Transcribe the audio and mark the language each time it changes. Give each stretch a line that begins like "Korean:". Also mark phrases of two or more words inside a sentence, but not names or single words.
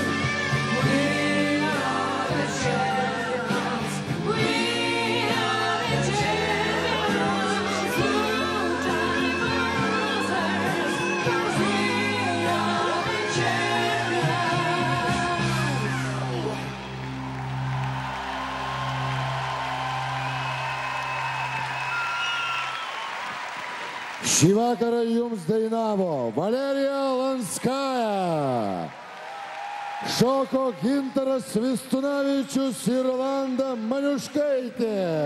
English: We are the champions. We are the champions. No time for losers, 'cause we are the champions.
Lithuanian: Šį vakarą jums dainavo Valerija Lanskaja, šoko Gintaras Vistunavičius ir Rolanda Maniuškaitė.